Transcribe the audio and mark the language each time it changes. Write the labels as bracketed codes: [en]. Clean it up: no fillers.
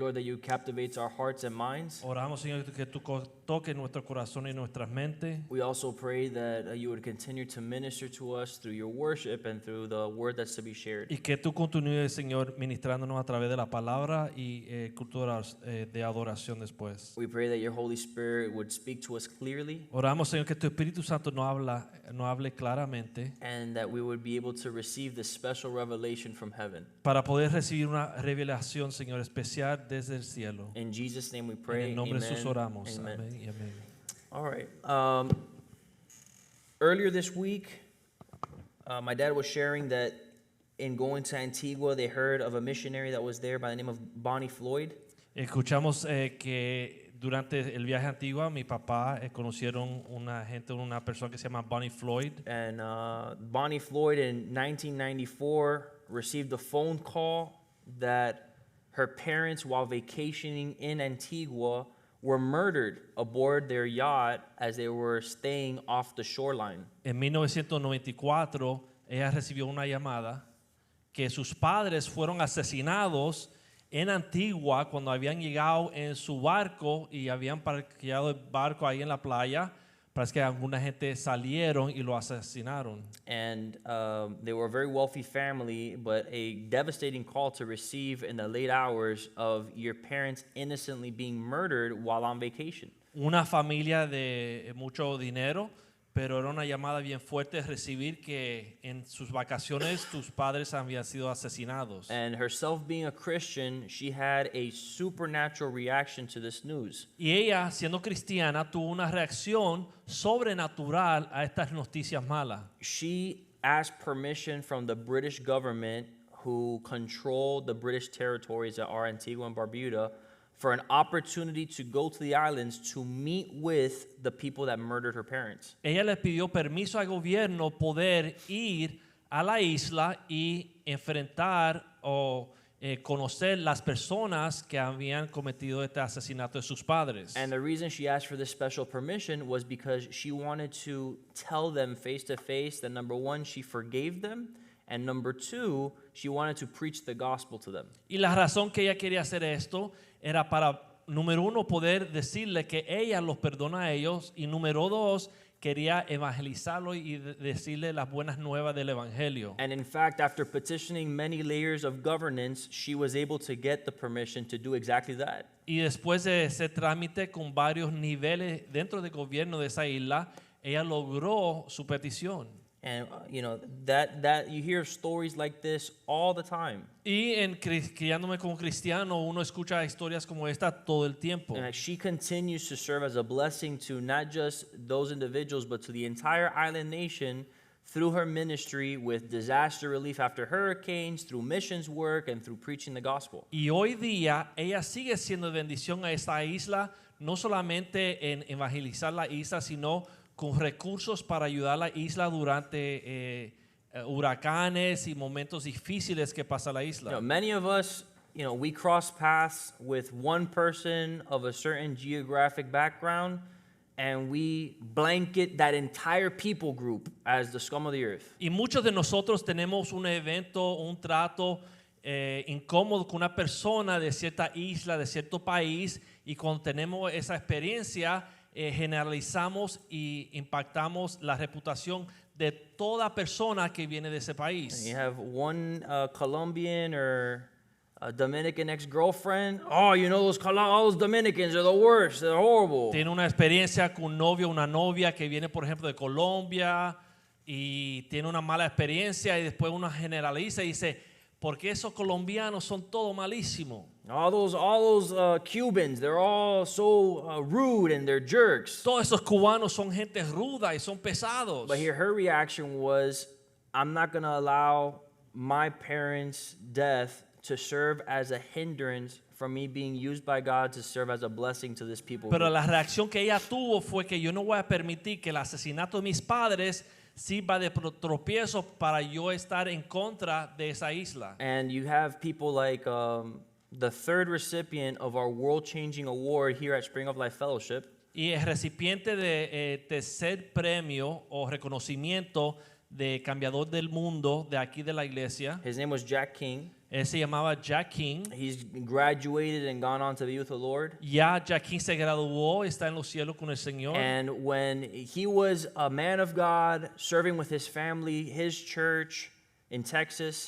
[en] Lord, that you captivate our hearts and minds. [es] Oramos, Señor, que tú toques nuestro corazón y nuestras mentes. [en] We also pray that you would continue to minister to us through your worship and through the word that's to be shared. [es] Y que tú continúes, Señor, ministrándonos a través de la palabra y culturas de adoración después. [en] We pray that your Holy Spirit would speak to us clearly [es] Oramos, Señor, que tu Espíritu Santo nos hable claramente [en] and that we would be able to receive the special revelation from heaven. [es] para poder recibir una revelación, Señor, especial desde el cielo. [en] In Jesus' name we [es] En [en] pray. [es] el nombre de [en] Amen. [es] Jesús oramos. [en] Amen. [es] Amén y amén. [en] All right. Earlier this week, my dad was sharing that in going to Antigua, they heard of a missionary that was there by the name of Bonnie Floyd. [es] Escuchamos que durante el viaje a Antigua, mi papá conocieron una persona que se llama Bonnie Floyd. [en] And Bonnie Floyd in 1994 received a phone call that her parents, while vacationing in Antigua, were murdered aboard their yacht as they were staying off the shoreline. [es] En 1994, ella recibió una llamada que sus padres fueron asesinados en Antigua cuando habían llegado en su barco y habían parqueado el barco ahí en la playa. Parece que alguna gente salieron y lo asesinaron. [en] And they were a very wealthy family, but a devastating call to receive in the late hours of your parents innocently being murdered while on vacation. [es] Una familia de mucho dinero, pero era una llamada bien fuerte recibir que en sus vacaciones tus padres habían sido asesinados. [en] And herself being a Christian, she had a supernatural reaction to this news. [es] Y ella, siendo cristiana, tuvo una reacción sobrenatural a estas noticias malas. [en] She asked permission from the British government, who controlled the British territories that are Antigua and Barbuda, for an opportunity to go to the islands to meet with the people that murdered her parents. [es] Ella le pidió permiso al gobierno poder ir a la isla y enfrentar o conocer las personas que habían cometido este asesinato de sus padres. [en] And the reason she asked for this special permission was because she wanted to tell them face to face that, number one, she forgave them, and number two, she wanted to preach the gospel to them. [es] Y la razón que ella quería hacer esto era para, número uno, poder decirle que ella los perdona a ellos, y número dos, quería evangelizarlo y decirle las buenas nuevas del evangelio. [en] And in fact, after petitioning many layers of governance, she was able to get the permission to do exactly that. [es] Y después de ese trámite con varios niveles dentro del gobierno de esa isla, ella logró su petición. [en] And that you hear stories like this all the time. [es] Y en criándome como cristiano, uno escucha historias como esta todo el tiempo. [en] And she continues to serve as a blessing to not just those individuals, but to the entire island nation through her ministry with disaster relief after hurricanes, through missions work, and through preaching the gospel. [es] Y hoy día ella sigue siendo de bendición a esta isla, no solamente en evangelizar la isla, sino con recursos para ayudar a la isla durante huracanes y momentos difíciles que pasa la isla. [en] Many of us, we cross paths with one person of a certain geographic background, and we blanket that entire people group as the scum of the earth. [es] Y muchos de nosotros tenemos un evento, un trato incómodo con una persona de cierta isla, de cierto país, y cuando tenemos esa experiencia, generalizamos y impactamos la reputación de toda persona que viene de ese país. [en] You have one Colombian or a Dominican ex-girlfriend. Oh, all those Dominicans are the worst. They're horrible. [es] Tiene una experiencia con un novio, una novia que viene, por ejemplo, de Colombia y tiene una mala experiencia y después uno generaliza y dice, ¿por qué esos colombianos son todos malísimos? [en] All those Cubans, they're all so rude and they're jerks. [es] Todos esos cubanos son gente ruda y son pesados. [en] But here her reaction was, I'm not going to allow my parents' death to serve as a hindrance from me being used by God to serve as a blessing to this people. [es] Pero la reacción que ella tuvo fue que yo no voy a permitir que el asesinato de mis padres sirva de tropiezo para yo estar en contra de esa isla. [en] And you have people like the third recipient of our world-changing award here at Spring of Life Fellowship. [es] Y el recipiente de tercer premio o reconocimiento de cambiador del mundo de aquí de la iglesia, [en] his name was Jack King. [es] él se llamaba Jack King. [en] He's graduated and gone on to be with the Lord. [es] Ya Jack King se graduó, está en los cielos con el Señor. [en] And when he was a man of God, serving with his family, his church in Texas,